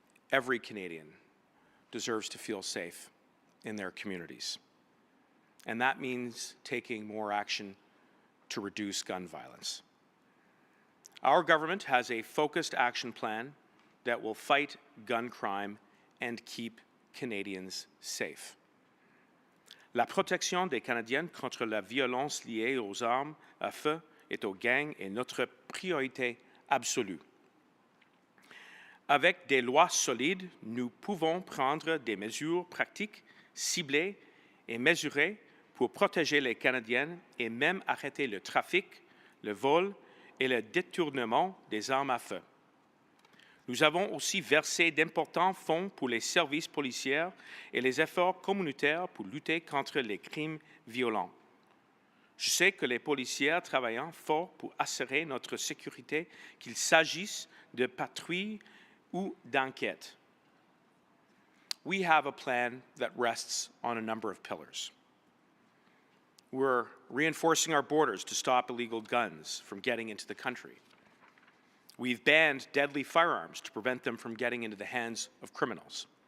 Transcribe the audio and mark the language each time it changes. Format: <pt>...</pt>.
<en>Every Canadian deserves to feel safe in their communities. And that means taking more action to reduce gun violence. Our government has a focused action plan that will fight gun crime and keep Canadians safe.</en> <fr>La protection des Canadiens contre la violence liée aux armes à feu et aux gangs est notre priorité absolue. Avec des lois solides, nous pouvons prendre des mesures pratiques, ciblées et mesurées pour protéger les Canadiens et même arrêter le trafic, le vol et le détournement des armes à feu. Nous avons aussi versé d'importants fonds pour les services policiers et les efforts communautaires pour lutter contre les crimes violents. Je sais que les policiers travaillent fort pour assurer notre sécurité, qu'il s'agisse de patrouilles ou d'enquêtes.</fr> <en>We have a plan that rests on a number of pillars. We're reinforcing our borders to stop illegal guns from getting into the country. We've banned deadly firearms to prevent them from getting into the hands of criminals.</en>